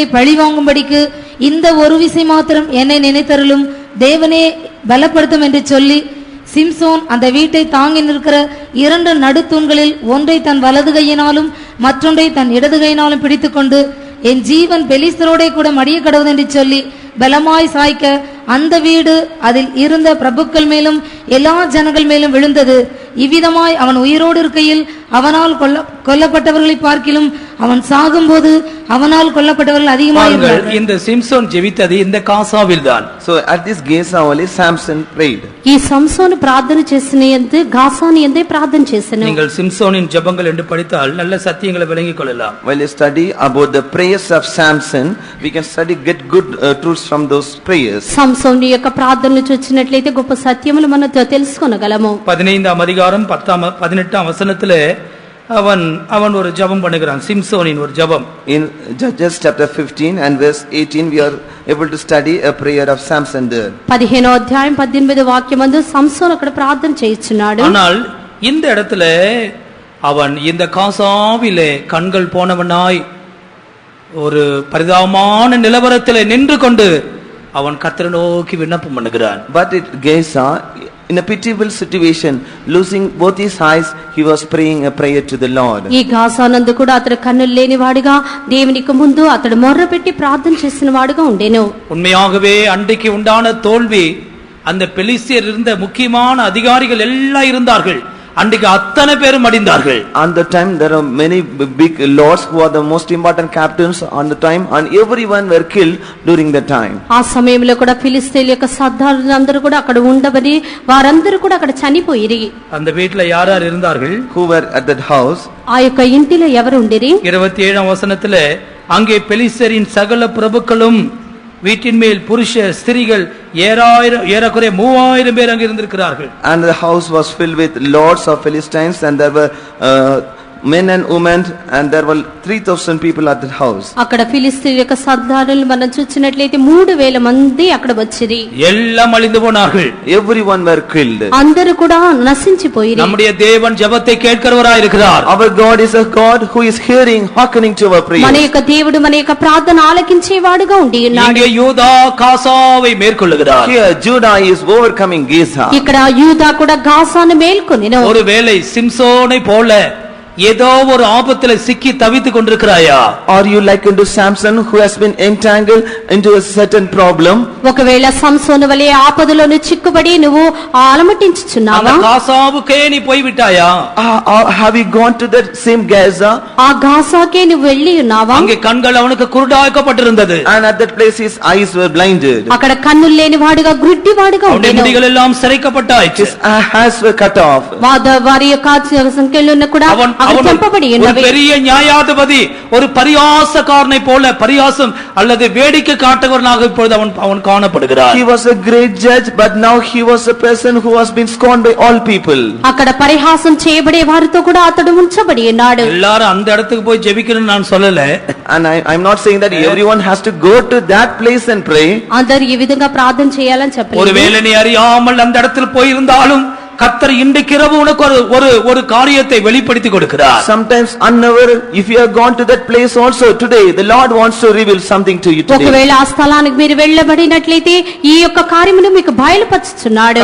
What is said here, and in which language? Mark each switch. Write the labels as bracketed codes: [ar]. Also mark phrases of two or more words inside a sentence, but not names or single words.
[ta] பழி வாங்கும்படிக்கு இந்த ஒரு விசை மாத்திரம் என்னை நினைத்தருளும், தேவனே பலப்படுத்தும் என்று சொல்லி சிம்சோன் அந்த வீட்டை தாங்கி நிற்கிற 2 நடுத்தூண்களில் ஒன்றை தன் வலது கையினாலும் மற்றொன்றை தன் இடது கையினாலும் பிடித்துக்கொண்டு, என் ஜீவன் பெலிஸ்தரோட கூட மடிய கடவுது என்று சொல்லி பலமாய் சாய்க்க அந்த வீடு அதில் இருந்த பிரபுக்கள் மேலும் எல்லா ஜனங்கள் மேலும் விழுந்தது. இவ்விதமாய் அவன் உயிரோடு இருக்கையில் அவனால் கொல்லப்பட்டவர்களை பார்க்கிலும் அவன் சாகும்போது அவனால் கொல்லப்பட்டவர்கள் அதிகமாக இருந்தார்கள். இந்த சிம்சோன் ஜெபித்தது இந்த காசாவில் தான். [en] So at this Gaza only Samson prayed. [te] ఈ సంసోను ప్రార్థన చేసినందు గాసాని ఎందే ప్రార్థన చేసెను. [ta] நீங்கள் சிம்சோனின் ஜெபங்கள் என்று படித்தால் நல்ல சத்தியங்களை விளங்கிக் கொள்ளலாம். [en] While you study about the prayers of Samson, we can get good truths from those prayers. [te] సంసోను యొక్క ప్రార్థనలు చూచినట్లయితే గొప్ప సత్యములు మనం తెలుసుకోగలము. [ta] 15வது அதிகாரம் 18வது வசனத்திலே அவன் ஒரு ஜெபம் பண்ணுகிறான். சிம்சோனின் ஒரு ஜெபம். [en] In Judges chapter 15 and verse 18 we are able to study a prayer of Samson there. [te] 15వ అధ్యాయం 18వ వాక్యమందు సంసోను అక్కడ ప్రార్థన చేయుచున్నాడు. [ta] ஆனால் இந்த இடத்துல அவன் இந்த காசாவிலே கண்கள் போனவனாய் ஒரு பரிதாபமான நிலவரத்திலே நின்று கொண்டு அவன் கர்த்தரை நோக்கி விண்ணப்பம் பண்ணுகிறான். [en] But it Gaza, in a pitiable situation, losing both his eyes, he was praying a prayer to the Lord. [te] ఈ గాసానందు కూడా అతడు కన్నులు లేనివాడిగా దేవునికి ముందు అతడు మొర్రపెట్టి ప్రార్థన చేసిన వాడుగా ఉండెను. [ta] உண்மையாகவே அன்றைக்கு உண்டான தோல்வி, அந்த பெலிஸ்தியர் இருந்த முக்கியமான அதிகாரிகள் எல்லாம் இருந்தார்கள். அன்றைக்கு அத்தனை பேரும் அடிந்தார்கள். [en] On the time there are many big lords who are the most important captains on the time, and everyone were killed during the time. [te] ఆ సమయంలో కూడా ఫిలిస్తీయుల యొక్క సర్దారులందరూ కూడా అక్కడ ఉండబడి వారందరూ కూడా అక్కడ చనిపోయిరి. [ta] அந்த வீட்ல யார் இருந்தார்கள்? [en] Who were at that house? [te] ఆ యొక్క ఇంటిలో ఎవరు ఉండిరి? [ta] 27వ వచనத்திலே அங்கே பெலிஸ்தரின் சகல பிரபுக்களும் வீட்டின் மேல் புருஷ ஸ்திரீகள் ஏறக்குறைய 3000 பேர் அங்கே இருந்திருக்கிறார்கள். [en] And the house was filled with lords of Philistines, and there were men and women, and there were 3000 people at the house. [te] అక్కడ ఫిలిష్తీయుల యొక్క సర్దారులు మనం చూచినట్లయితే 3000 మంది అక్కడ వచ్చిరి. [ta] எல்லாம் அழிந்து போனார்கள். [en] Everyone were killed. [te] అందరూ కూడా నశించిపోయిరి. [ta] நம்முடைய தேவன் ஜெபத்தை கேட்கிறவராய் இருக்கிறார். [en] Our God is a God who is hearing, hearkening to our prayers. [te] మన యొక్క దేవుడు మన యొక్క ప్రార్థన ఆలకించేవాడుగా ఉండి ఉన్నాడు. [ta] இங்கே யூதா காசாவை மேற்கொள்ளுகிறார். [en] Here Judah is overcoming Gaza. [te] ఇక్కడ యూదా కూడా గాసాను మేల్కొనెను. [ta] ஒருவேளை சிம்சோனை போல ஏதோ ஒரு ஆபத்துல சிக்கி தவித்துக் கொண்டிருக்கிறாயா? [en] Are you like unto Samson, who has been entangled into a certain problem? [te] ఒకవేళ సంసోను వలె ఆపదలోను చిక్కుబడి నువ్వు అలమటించుచున్నావా? [ta] அந்த காசாவுக்கே நீ போய் விட்டாயா? [en] Have you gone to that same Gaza? [te] ఆ గాసాకే నువ్వు వెళ్ళి ఉన్నావా? [ta] அங்கே கண்கள் அவனுக்கு குருடாக்கப்பட்டிருந்தது. [en] And at that place his eyes were blinded. [te] అక్కడ కన్నులు లేని వాడుగా గుడ్డివాడుగా [ta] அவனுடைய [te] ఉండెను. [ta] முடிகள் எல்லாம் சிரைக்கப்பட்டாயிற்று. [en] His hands were cut off. [te] వారి యొక్క సంఖ్యలను కూడా [ta] ஒரு பெரிய நியாயாதிபதி, ஒரு பரியாசக்காரனை போல பரியாசம் அல்லது வேடிக்கை காட்டுகிறவனாக இப்பொழுது அவன் காணப்படுகிறார். [en] He was a great judge, but now he was a person who was been scorned by all people. [te] అక్కడ పరిహాసం చేయబడే వారితో కూడా అతడు ఉంచబడి ఉన్నాడు. [ta] எல்லாரும் அந்த இடத்துக்கு போய் ஜெபிக்கணும்னு நான் சொல்லல. [en] And I'm not saying that everyone has to go to that place and pray. [te] అందరూ ఈ విధంగా ప్రార్థన చేయాలని చెప్పలేదు. [ta] ஒருவேளை நீ அறியாமல் அந்த இடத்தில் போய் இருந்தாலும் கர்த்தர் இன்றைக்கு இரவு உனக்கு ஒரு காரியத்தை வெளிப்படுத்தி கொடுக்கிறார். [en] Sometimes unaware, if you have gone to that place also today, the Lord wants to reveal something to you today. [te] ఒకవేళ ఆ స్థలానికి మీరు వెళ్ళబడినట్లయితే ఈ యొక్క కార్యమును మీకు బయలుపరుచుచున్నాడు.